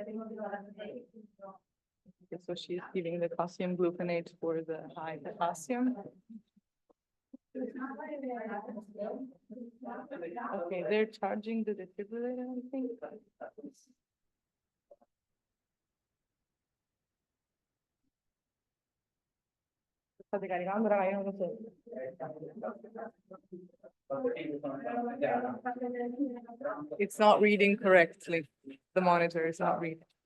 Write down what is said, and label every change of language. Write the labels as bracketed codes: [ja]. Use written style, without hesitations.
[en] Okay, so she's giving the calcium gluconate for the high potassium. Okay, they're charging the defibrillator, I think. [it] State caricando, raga, io non lo so. [en] It's not reading correctly. The monitor is not reading.